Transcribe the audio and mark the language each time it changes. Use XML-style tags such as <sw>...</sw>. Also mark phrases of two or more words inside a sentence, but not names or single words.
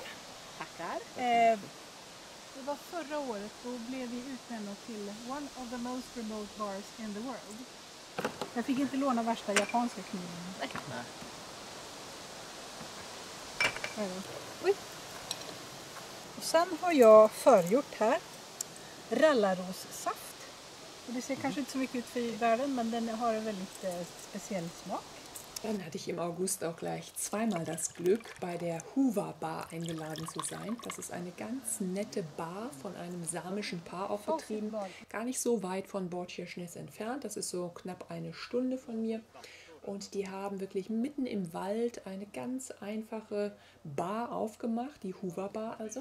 <sv>Tackar. Det var förra året, då blev vi utnämnda till</sv> <en>one of the most remote bars in the world.</en> <sv>Jag fick inte låna värsta japanska kniven. Oj. Och sen har jag förgjort här rallarossaft. Och det ser kanske inte så mycket ut för världen, men den har en väldigt speciell smak.</sv> <de>Dann hatte ich im August auch gleich zweimal das Glück, bei der Hova Bar eingeladen zu sein. Das ist eine ganz nette Bar von einem samischen Paar aufgetrieben, gar nicht so weit von Båtskärsnäs entfernt. Das ist so knapp eine Stunde von mir. Und die haben wirklich mitten im Wald eine ganz einfache Bar aufgemacht, die Hova Bar also.</de>